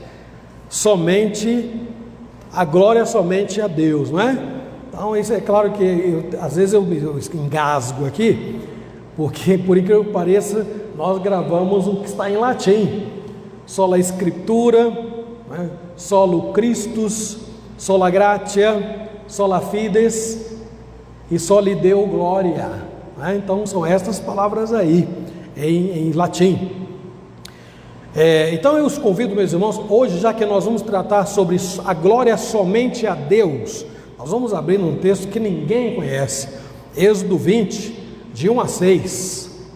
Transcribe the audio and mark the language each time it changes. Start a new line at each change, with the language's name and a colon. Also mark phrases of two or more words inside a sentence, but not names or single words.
Portuguese: Somente, a glória somente a Deus, não é? Então isso é claro que às vezes eu engasgo aqui, porque por incrível que pareça, nós gravamos o que está em latim.
Latin: Sola Escritura, né? Solo Christus, sola gratia, sola fides e soli Deo gloria,
Portuguese: né? Então são estas palavras aí em latim. Então eu os convido, meus irmãos, hoje, já que nós vamos tratar sobre a glória somente a Deus, nós vamos abrir um texto que ninguém conhece, Êxodo 20, de 1 a 6.